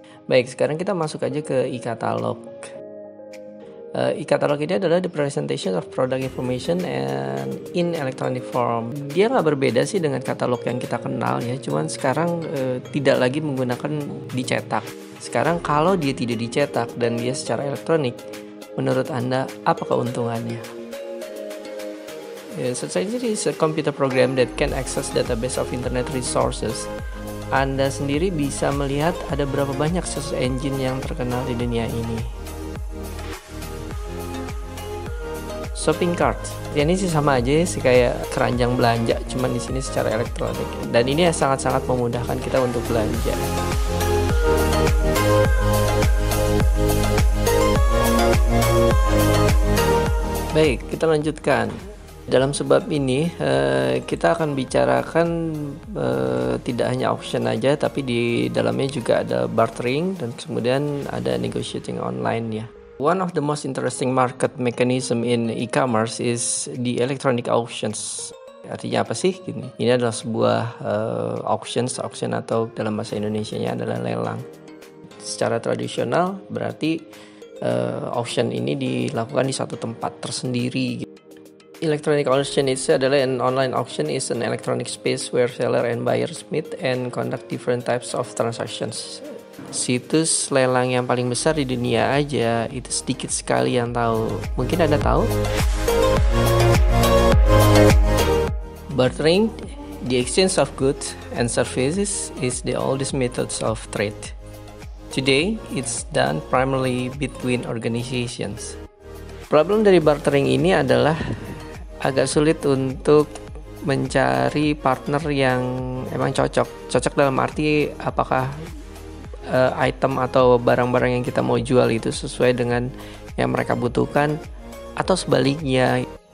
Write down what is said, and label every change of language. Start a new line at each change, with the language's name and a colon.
Indonesian: Baik, sekarang kita masuk aja ke e-catalog. E-catalog ini adalah
English: the presentation of product information and in electronic form.
Indonesian: Dia nggak berbeda sih dengan katalog yang kita kenal ya, cuman sekarang tidak lagi menggunakan dicetak. Sekarang kalau dia tidak dicetak dan dia secara elektronik, menurut Anda apa keuntungannya?
English: Search engine is a computer program that can access database of internet resources.
Indonesian: Anda sendiri bisa melihat ada berapa banyak search engine yang terkenal di dunia ini. Shopping cart, ya ini sih sama aja sih kayak keranjang belanja, cuman di sini secara elektronik. Dan ini sangat-sangat memudahkan kita untuk belanja. Baik, kita lanjutkan. Dalam sebab ini kita akan bicarakan tidak hanya auction aja, tapi di dalamnya juga ada bartering dan kemudian ada negotiating online ya.
English: One of the most interesting market mechanism in e-commerce is the electronic auctions.
Indonesian: Artinya apa sih? Ini adalah sebuah auction atau dalam bahasa Indonesianya adalah lelang. Secara tradisional berarti auction ini dilakukan di satu tempat tersendiri.
English: Electronic auction
Indonesian: itu adalah
English: an online auction is an electronic space where seller and buyers meet and conduct different types of transactions.
Indonesian: Situs lelang yang paling besar di dunia aja itu sedikit sekali yang tahu. Mungkin Anda tahu?
English: Bartering, the exchange of goods and services, is the oldest methods of trade. Today, it's done primarily between organizations.
Indonesian: Problem dari bartering ini adalah agak sulit untuk mencari partner yang emang cocok. Cocok dalam arti apakah item atau barang-barang yang kita mau jual itu sesuai dengan yang mereka butuhkan atau sebaliknya.